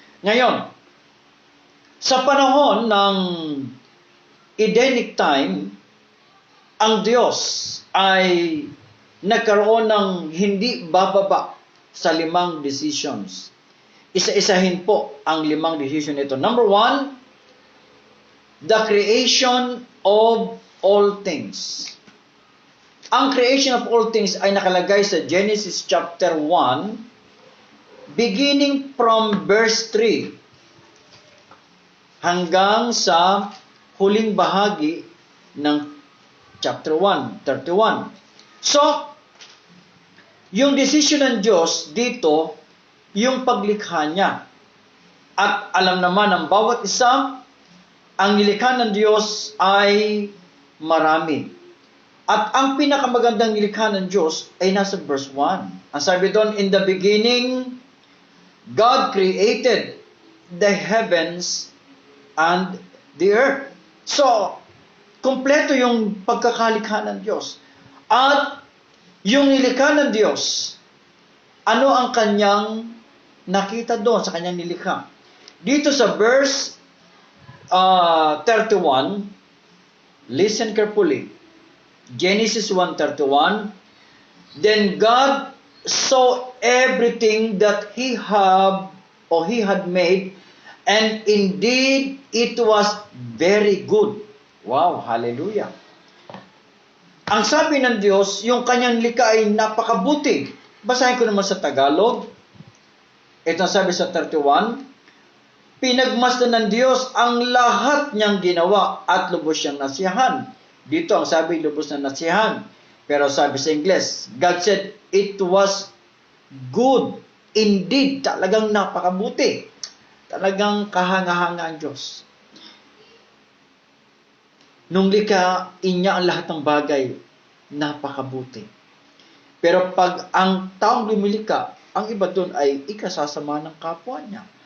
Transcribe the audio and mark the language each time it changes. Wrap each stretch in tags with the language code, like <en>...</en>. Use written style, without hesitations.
<tl>Ngayon, sa panahon ng Edenic time, ang Diyos ay nagkaroon ng hindi bababa sa 5 decisions. Isa-isahin po ang 5 decision ito.</tl> <en>Number 1, the creation of all things.</en> <tl>Ang</tl> <en>creation of all things</en> <tl>ay nakalagay sa Genesis chapter 1,</tl> <en>beginning from verse 3</en> <tl>hanggang sa huling bahagi ng chapter 1, 31. So, yung decision ng Diyos dito, yung paglikha niya. At alam naman ng bawat isa, ang nilikha ng Diyos ay marami. At ang pinakamagandang nilikha ng Diyos ay nasa verse 1. Ang sabi doon,</tl> <en>in the beginning, God created the heavens and the earth.</en> <tl>So, kompleto yung pagkakalikha ng Diyos. At yung nilikha ng Diyos, ano ang kanyang nakita doon sa kanyang nilikha. Dito sa verse 31,</tl> <en>listen carefully. Genesis 1:31, then God saw everything that he had made, and indeed it was very good. Wow, hallelujah.</en> <tl>Ang sabi ng Diyos, yung kanyang likha ay napakabuti. Basahin ko naman sa Tagalog. Ito ang sabi sa 31, pinagmasdan ng Diyos ang lahat niyang ginawa at lubos siyang nasiyahan. Dito ang sabi, lubos na nasiyahan. Pero sabi sa Ingles,</tl> <en>God said, it was good.</en> <tl>Indeed, talagang napakabuti. Talagang kahanga-hanga ang Diyos. Nung likha, inya ang lahat ng bagay, napakabuti. Pero pag ang taong lumilika, ang iba doon ay ikasasama ng kapwa niya.</tl>